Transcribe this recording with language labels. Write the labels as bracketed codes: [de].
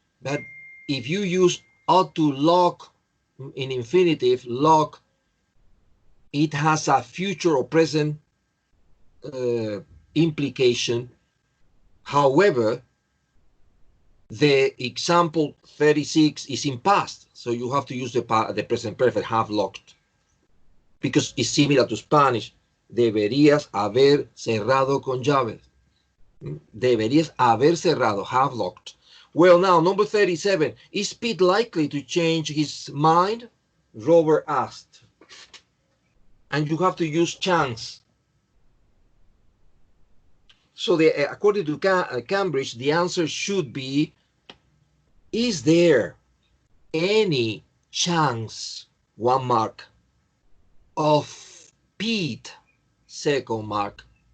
[en] But if you use ought to lock in infinitive, lock, it has a future or present implication. However, the example 36 is in past, so you have to use the present perfect, have locked, because it's similar to Spanish. [es] Deberías haber cerrado con llaves. Deberías haber cerrado, [en] have locked. Well, now, number 37. Is Pete likely to change his mind? Robert asked. And you have to use chance. So, according to Cambridge, the answer should be, is there any chance, one mark, of Pete, second mark?